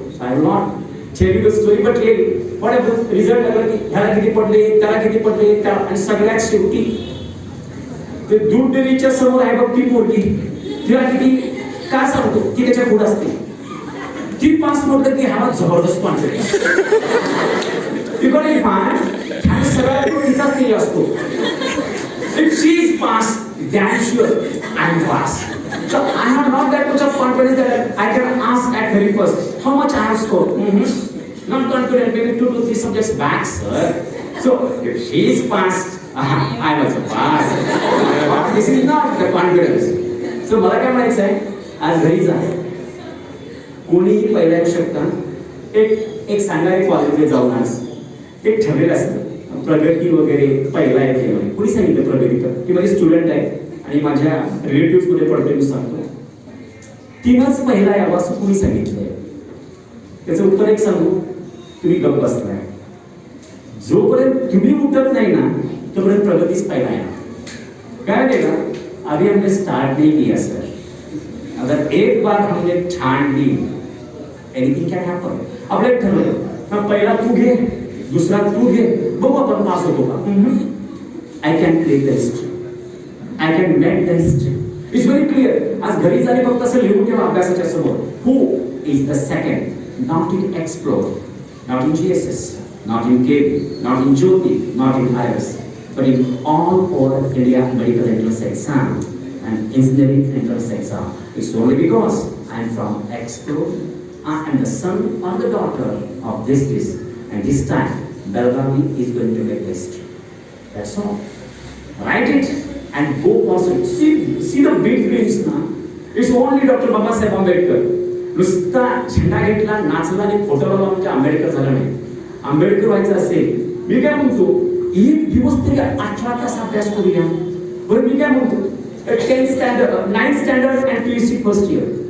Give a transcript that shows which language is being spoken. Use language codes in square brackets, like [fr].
[en] I will not tell you the story but what [mr] result लागला की ह्याला किती पडले, त्याला किती पडले, आणि सगळ्यात शेवटी ते दूध डेअरीच्या समोर आहे बघ ती पोरगी, तिला किती का सांगतो ती त्याच्या पुढे असते. ती पास म्हटलं की हा जबरदस्त कॉन्फिडन्स. ती पण फाइन आणि सगळ्यात तिचाच केली असतो. [en] If she is passed, damn sure I am passed. So I have not that much of confidence that I can ask at very first how much I have scored. Not confident, maybe 2 to 3 subjects back, sir. So if she is passed, I was passed. This is not the confidence. [mr] So मला काय म्हणायचं आहे, आज घरी जा. कोणीही पहिल्या येऊ शकता. एक सांगायला कॉलेजमध्ये जाऊन आज एक ठरलेलं असतं प्रगती वगैरे पहिला येते. कोणी सांगितलं प्रगती तर ती माझी स्टुडंट आहे आणि माझ्या रिलेटिव्ह मध्ये पडते मी सांगतो तिनंच पहिला यावं असं कोणी सांगितलंय. त्याचं उत्तर एक सांगू, तुम्ही गप्प बसलाय. जोपर्यंत तुम्ही उठत नाही ना तोपर्यंत प्रगतीच पहिला आहे. काय केलं [hi] अभी हमने स्टार्ट नहीं किया सर. अगर एक बार हमने ठान ली [en] Anything can happen. [mr] आपलं ठरवलं पहिला तू घे, दुसरा तू घे, बघू आपण पास होतो का. [en] I can create the history, I can make the history. It's very clear. [mr] आज घरी जाणे फक्त असं लिहून ठेवा अभ्यासाच्या समोर, [en] Who is the second. Not in Explore, not in GSS, not in KB, not in Jyoti, not in IRS, but in all over India medical entrance exam and engineering entrance exam. It's only because I am from Explore. I am the son or the daughter of this, and this time Belgavi is going to make history. That's all. Write it and go pursue. See the big dreams now. It's only Dr. Babasaheb Ambedkar. [mr] नुसता झेंडा घेतला, नाचला आणि photo लावला म्हणजे आंबेडकर झाला नाही. आंबेडकर व्हायचं असेल, मी काय म्हणतो एक दिवस तरी 18 तास अभ्यास करूया. बरं मी काय म्हणतो [en] 10th standard, 9th standard and PUC first year.